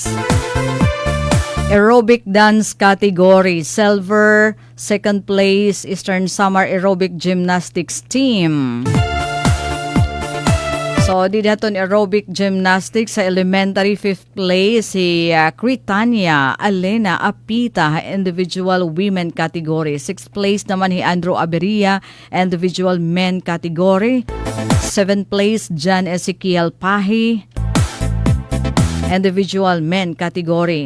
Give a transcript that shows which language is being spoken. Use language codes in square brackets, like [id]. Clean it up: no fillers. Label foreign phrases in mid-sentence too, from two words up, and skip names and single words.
[en] Aerobic dance category, silver, second place, Eastern Summer Aerobic Gymnastics Team. So, [war] di daton [en] aerobic gymnastics sa elementary, 5th place, si Critania Alena Apita, individual women category. 6th place naman si Andrew Aberia, individual men category. 7th place, John Ezekiel Pahi, individual men category.